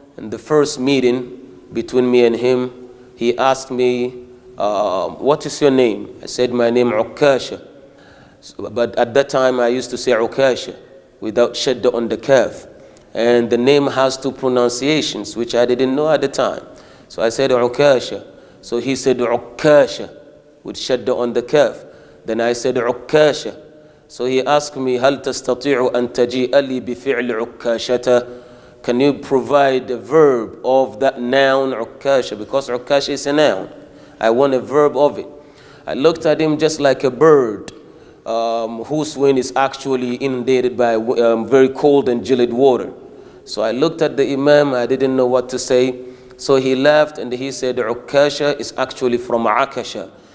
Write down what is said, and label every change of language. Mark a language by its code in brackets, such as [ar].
[en] In the first meeting between me and him, he asked me, what is your name? I said, my name Okasha. But at that time, I used to say Okasha. without shadda on the kaf. And the name has two pronunciations, which I didn't know at the time. So I said Okasha. So he said Okasha with shadda on the kaf. Then I said Okasha. So he asked me, [ar] هل تستطيع أن تجيء لي بفعل عكاشة? [en] Can you provide the verb of that noun Okasha? Because Okasha is a noun. I want a verb of it. I looked at him just like a bird whose wing is actually inundated by very cold and gelid water. So I looked at the Imam, I didn't know what to say. So he laughed and he said, Okasha is actually from Akasha.